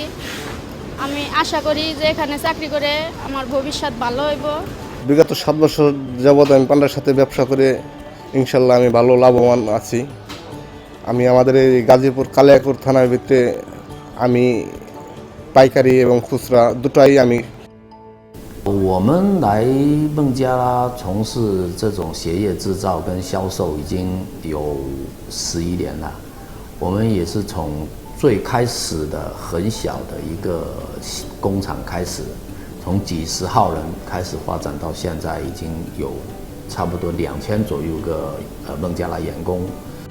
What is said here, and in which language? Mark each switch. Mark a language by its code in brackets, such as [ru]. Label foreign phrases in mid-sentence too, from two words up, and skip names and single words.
[bn] আমি আশা করি যে এখানে চাকরি করে আমার ভবিষ্যৎ ভালো হইব। বিগত 7 বছর যাবৎ আমি পান্ডার সাথে ব্যবসা করে ইনশাল্লাহ আমি ভালো লাভবান আছি। আমি আমাদের এই গাজীপুর কালিয়াকৈর থানার ভিতরে আমি পাইকারি এবং খুচরা দুটাই আমি। [zh] 我们来孟加拉从事这种鞋业制造跟销售已经有11年了。我们也是从最开始的很小的一个工厂开始，从几十号人开始发展到现在已经有差不多2000左右个孟加拉员工。